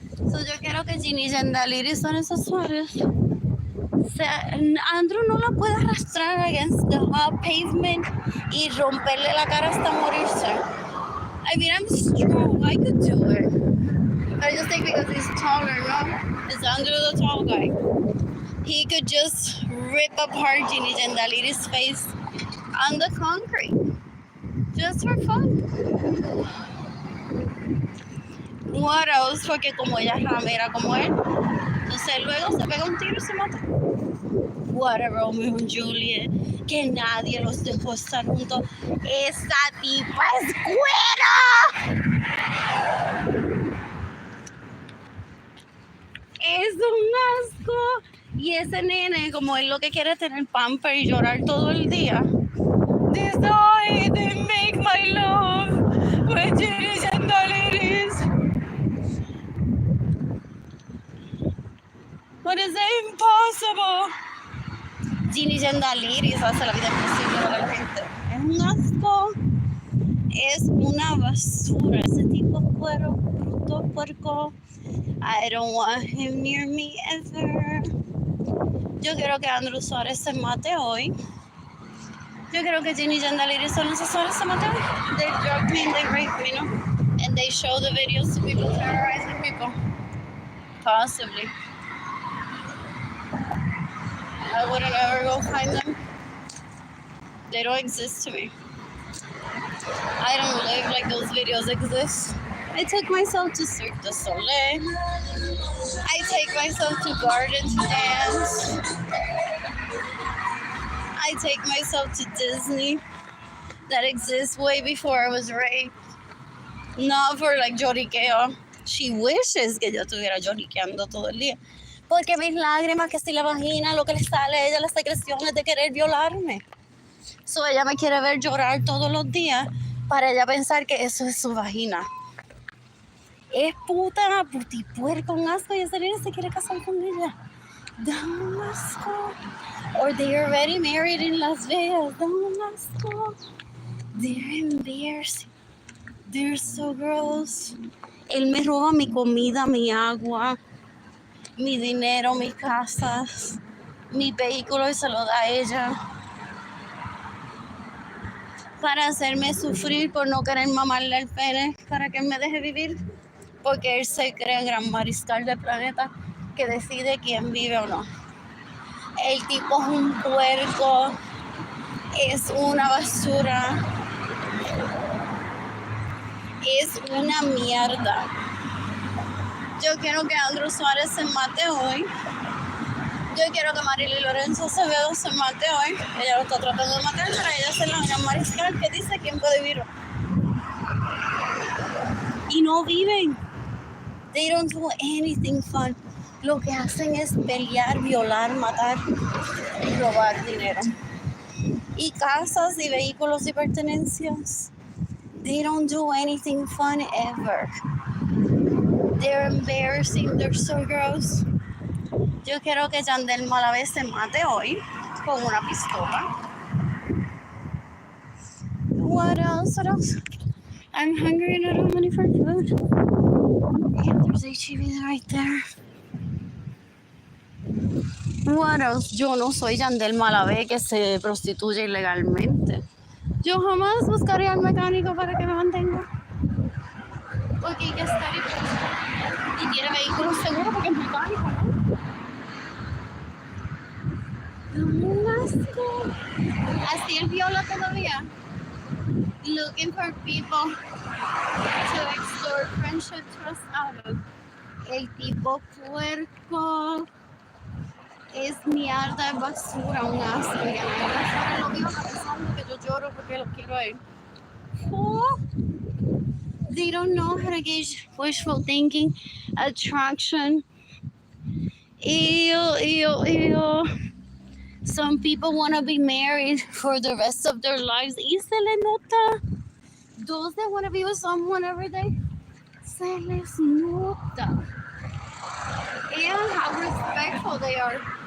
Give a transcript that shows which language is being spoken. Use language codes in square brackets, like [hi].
[es] So yo quiero que Ginny y Yandaliri son esos Suárez. Andrew no la puede arrastrar against the hot pavement y romperle la cara hasta morirse. [en] I mean, I'm strong. I could do it. I just think because he's taller, no? It's Andrew the tall guy. He could just rip apart Ginny Jandaliri's face on the concrete. Just for fun. What else? [es] Porque como ella es ramera como él, entonces luego se pega un tiro y se mata. [en] Whatever, [es] Romeo y Juliet, que nadie los dejó estar juntos. Esa tipa es cuera. Es un asco. Y ese nene, como él lo que quiere es tener pamper y llorar todo el día. [en] This boy didn't make my love with Ginny and Daliris. But it's impossible. [es] Ginny Jandaliris hace la vida imposible para la gente. Es un asco. Es una basura. Ese tipo cuero, bruto, puerco. [en] I don't want him near me ever. [es] Yo quiero que Andrew Suárez se mate hoy. Yo quiero que Ginny Jandaliris son esos Suárez se mate hoy. [en] They drug me and they rape me, no? And they show the videos to people terrorizing people. Possibly. I wouldn't ever go find them. They don't exist to me. I don't live like those videos exist. I take myself to Cirque du Soleil. I take myself to Garden to dance. I take myself to Disney. That exists way before I was raped. Not for like lloriqueo. She wishes [es] que yo estuviera lloriqueando todo el día. Porque mis lágrimas, que si la vagina, lo que le sale a ella, las secreciones de querer violarme. So ella me quiere ver llorar todos los días para ella pensar que eso es su vagina. Es puta, putipuerca, un asco, y ese niño se quiere casar con ella. Da un asco. [en] Or they already married in Las Vegas. [es] Da un asco. [en] They're embarrassing. They're so gross. [es] Él me roba mi comida, mi agua, mi dinero, mis casas, mi vehículo y se lo da a ella para hacerme sufrir por no querer mamarle el pene para que él me deje vivir, porque él se cree el gran mariscal del planeta que decide quién vive o no. El tipo es un puerco, es una basura, es una mierda. Yo quiero que Arlene Suárez se mate hoy. Yo quiero que Arlene Lorenzo se mate hoy. Ella lo está tratando de matar, pero ella es la gran mariscal que dice quién puede vivir. Y no viven. [en] They don't do anything fun. [es] Lo que hacen es pelear, violar, matar y robar dinero. Y casas y vehículos y pertenencias. [en] They don't do anything fun ever. They're embarrassing, they're so gross. [es] Yo quiero que Yandel Malavé se mate hoy con una pistola. [en] What else? What else? I'm hungry and I don't have money for food. And there's HEB right there. What else? [es] Yo no soy Yandel Malavé que se prostituye ilegalmente. Yo jamás buscaría al mecánico para que me mantenga. Porque hay que estar y tiene vehículos seguros porque es mecánico, ¿no? Un asco. Así él viola todavía. [en] Looking for people to extort friendship trust out of. [es] El tipo puerco. Es mierda, es basura, un asco. Y ahora lo vivo pensando que yo lloro porque lo quiero a él. Oh. [en] They don't know how to gauge wishful thinking, attraction. Ew. Some people want to be married for the rest of their lives. [es] Y se le nota. [en] Those that want to be with someone every day, [es] se les nota. [en] And how respectful they are.